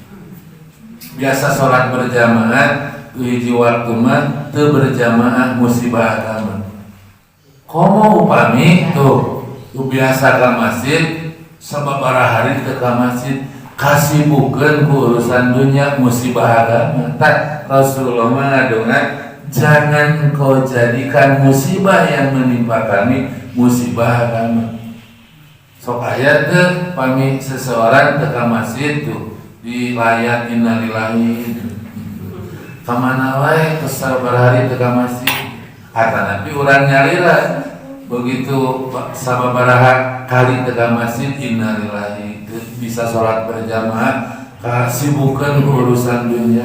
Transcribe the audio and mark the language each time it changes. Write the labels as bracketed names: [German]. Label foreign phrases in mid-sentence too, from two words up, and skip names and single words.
[Sundanese] Biasa sholat berjamaah, tuh hiji waktu mah teu berjamaah, musibah agama. Komo upami tuh biasa ka masjid, sababaraha hari teu ka masjid, kasibukeun ku urusan dunia, musibah agama. [Indonesian] Tak, Rasulullah ngadongan, jangan kau jadikan musibah yang menimpa kami musibah agama. [Sundanese] Sok aya teu pami seseorang teu ka masjid tuh di layat innalillahi kamana wae tos sabaraha teu ka masjid. Atanapi urang nyalira begitu sababaraha kali teu ka masjid innalillahi bisa sholat berjamaah, kasibukan urusan dunia.